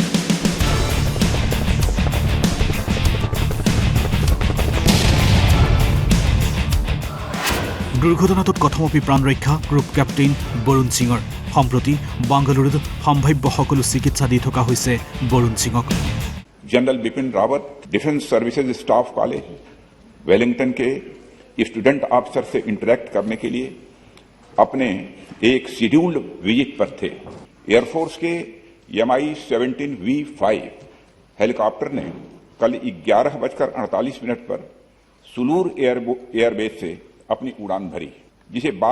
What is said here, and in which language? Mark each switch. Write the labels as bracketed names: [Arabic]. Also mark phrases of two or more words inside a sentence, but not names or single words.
[Assamese] দুৰ্ঘটনাটোত কথমপি প্ৰাণ ৰক্ষা গ্ৰুপ কেপ্টেইন বৰুণ সিঙৰ সম্প্ৰতি বাংগালুৰুত সম্ভাৱ্য সকলো চিকিৎসা দি থকা হৈছে বৰুণ সিঙক [Hindi] जनरल बिपिन रावत डिफेंस सर्विसेज स्टाफ कॉलेज वेलिंगटन के [English] student officer [Hindi] से इंटरेक्ट करने के लिए अपने एक [English] scheduled visit [Hindi] पर थे एयरफोर्स के MI-17 V5 हेलीकॉप्टर ने कल 11:48 पर सुलूर एयरबेस से अपनी उड़ान भरी जिसे